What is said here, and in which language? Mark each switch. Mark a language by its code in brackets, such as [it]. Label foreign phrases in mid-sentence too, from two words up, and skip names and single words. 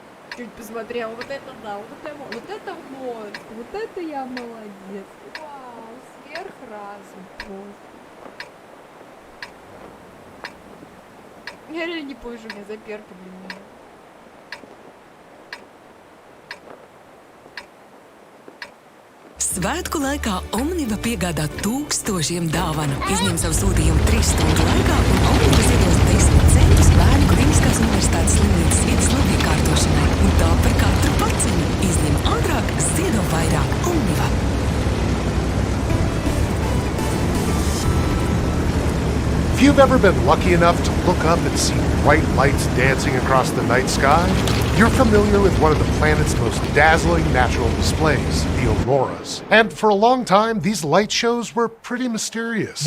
[ru] Чуть посмотрел, вот это да, вот это мозг, вот это я молодец. Вау, сверхразум просто. Я реально не помню, что у меня заперка, блин, меня. [lv] Svētku laikā Omniva piegādā tūkstošiem dāvanu. Izņem savu sūtījumu 3 stundu laikā un Omniva ziedos 10 centus bērnu Kliniskās universitātes slimnīcas vidas labiekārtošanai. Un tā par katru paciņu. Izņem ātrāk, ziedo vairāk. Omniva. [en] If you've ever been lucky enough to look up and see bright lights dancing across the night sky, you're familiar with one of the planet's most dazzling natural displays, the auroras. And for a long time, these light shows were pretty mysterious.